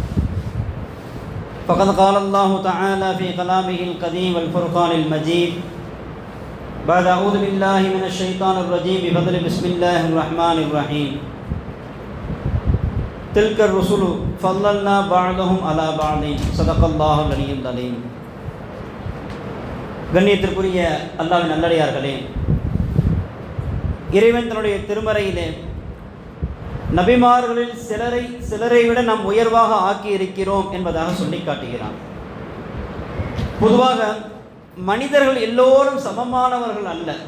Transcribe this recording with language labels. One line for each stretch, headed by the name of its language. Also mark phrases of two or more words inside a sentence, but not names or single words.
Arabic: فقد قال الله تعالى في كلامه القديم والفرقان المجيد بعد أعوذ بالله من الشيطان الرجيم بفضل بسم الله الرحمن الرحيم تلك الرسل فضلنا بعضهم على بعض صدق الله العلي العظيم.
Tamil: கண்ணியத்திற்குரிய அல்லாஹ்வின் நல்லடியார்களே, இறைவன் தன்னுடைய திருமறையிலே நபிமார்களில் சிலரை விட நாம் உயர்வாக ஆக்கி இருக்கிறோம் என்பதாக சொல்லி காட்டுகிறான். பொதுவாக மனிதர்கள் எல்லோரும் சமமானவர்கள் அல்ல.